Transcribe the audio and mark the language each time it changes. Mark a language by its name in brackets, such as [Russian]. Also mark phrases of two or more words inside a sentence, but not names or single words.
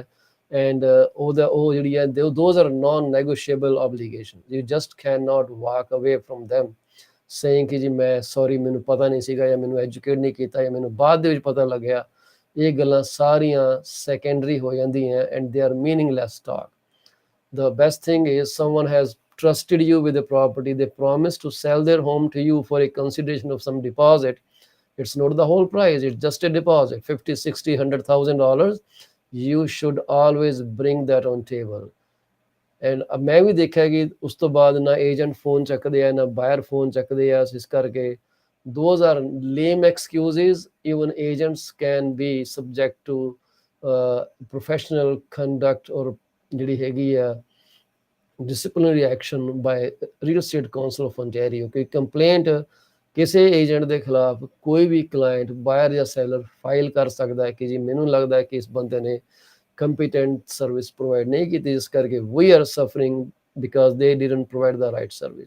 [English] ਐਂਡ [Punjabi] ਉਹ ਜਿਹੜੀ ਹੈ [English] those are non negotiable obligation. you just cannot walk away from them saying [Punjabi] ਕਿ ਜੀ ਮੈਂ ਸੌਰੀ ਮੈਨੂੰ ਪਤਾ ਨਹੀਂ ਸੀਗਾ, ਜਾਂ ਮੈਨੂੰ ਐਜੂਕੇਟ ਨਹੀਂ ਕੀਤਾ, ਜਾਂ ਮੈਨੂੰ ਬਾਅਦ ਦੇ ਵਿੱਚ ਪਤਾ ਲੱਗਿਆ। ਇਹ ਗੱਲਾਂ ਸਾਰੀਆਂ ਸੈਕੰਡਰੀ ਹੋ ਜਾਂਦੀਆਂ [English] and they are meaningless talk. The best thing is someone has trusted you with a property. They promise to sell their home to you for a consideration of some deposit. It's not the whole price. It's just a deposit, 50, 60, $100,000. You should always bring that on table. [Punjabi] And ਮੈਂ ਵੀ ਦੇਖਿਆ ਕਿ ਉਸ ਤੋਂ ਬਾਅਦ ਨਾ ਏਜੰਟ ਫੋਨ ਚੱਕਦੇ ਆ, ਨਾ ਬਾਇਰ ਫੋਨ ਚੱਕਦੇ ਆ। ਇਸ ਕਰਕੇ [English] those are lame excuses. Even agents can be subject to professional conduct or [Punjabi] ਜਿਹੜੀ ਹੈਗੀ ਆ [English] disciplinary action by Real Estate Council of ontario। [Punjabi] ਕਿ ਕੰਪਲੇਂਟ ਕਿਸੇ ਏਜੰਟ ਦੇ ਖਿਲਾਫ ਕੋਈ ਵੀ [English] client buyer [Punjabi] ਜਾਂ ਸੈਲਰ ਫਾਈਲ ਕਰ ਸਕਦਾ ਹੈ ਕਿ ਜੀ ਮੈਨੂੰ ਲੱਗਦਾ ਹੈ ਕਿ ਇਸ ਬੰਦੇ ਨੇ [English] competent service provide [Punjabi] ਨਹੀਂ ਕੀਤੀ, ਜਿਸ ਕਰਕੇ [English] we are suffering because they didn't provide the right service.